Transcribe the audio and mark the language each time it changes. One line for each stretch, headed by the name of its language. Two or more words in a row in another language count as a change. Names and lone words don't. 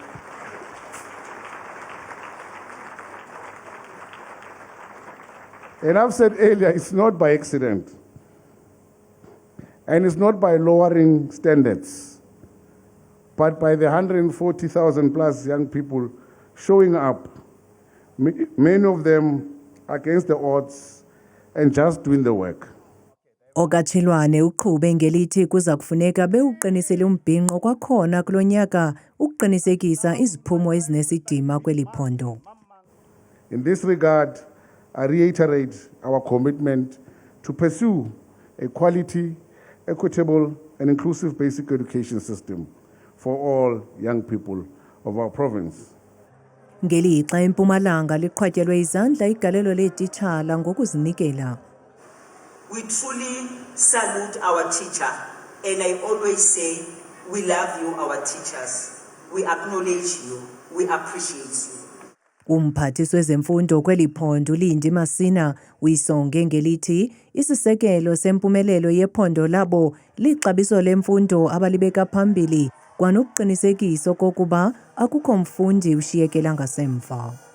English: And I've said earlier, it's not by accident. And it's not by lowering standards, but by the 140,000 plus young people showing up, many of them against the odds and just doing the work.
Xhosa: Okachilwane uqhube ngelithi kuza kufuneka bewuqinisele umbhinqo kwakhona kulonyaka ukuqinisekisa iziphumo ezinesidima kweli phondo.
English: In this regard, I reiterate our commitment to pursue a quality, equitable and inclusive basic education system for all young people of our province.
Xhosa: Ngelixa eMpumalanga liqhwatyelwe izandla igalelo leetitshala ngokuzinikela.
English: We truly salute our teacher, and I always say, we love you, our teachers. We acknowledge you, we appreciate you.
Xhosa: Umphathiswa wezemfundo kweli phondo Lindi Masina uyisonge ngelithi isisekelo sempumelelo yephondo labo lixabiso lemfundo abalibeka phambili kwanokuqinisekisa kokuba akukho mfundi ushiyekela ngasemva.